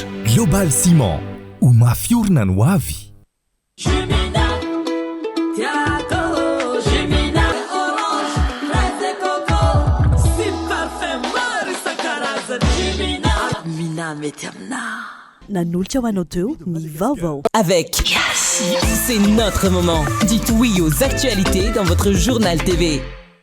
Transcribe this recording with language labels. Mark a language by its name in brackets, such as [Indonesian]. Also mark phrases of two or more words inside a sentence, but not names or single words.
[Malagasy] Global Ciment ho mafiorina no avy. Nanolotra ho anao teo ny vaovao. [French] Avec Yassi, c'est notre moment. Dites oui aux actualités dans votre journal TV.